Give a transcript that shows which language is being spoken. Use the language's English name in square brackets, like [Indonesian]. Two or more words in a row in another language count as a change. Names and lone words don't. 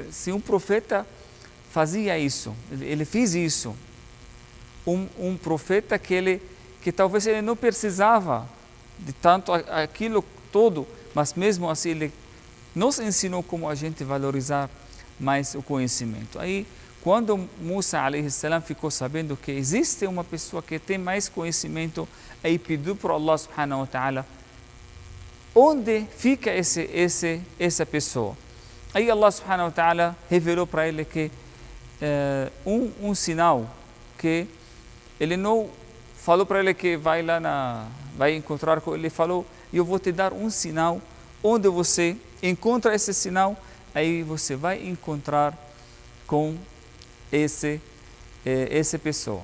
[Portuguese] Se um profeta fazia isso, ele fez isso. Um profeta que talvez ele não precisava de tanto aquilo todo, mas mesmo assim ele nos ensinou como a gente valorizar mais o conhecimento. Aí, quando Musa [Arabic] عليه السلام [Portuguese] ficou sabendo que existe uma pessoa que tem mais conhecimento, aí pediu para Allah [Arabic] سبحانه وتعالى [Portuguese] onde fica essa pessoa. Aí Allah [Arabic] سبحانه وتعالى [Portuguese] revelou para ele que um sinal que ele não falou para ele que vai encontrar com ele, ele falou: eu vou te dar um sinal, onde você encontra esse sinal, aí você vai encontrar com essa pessoa.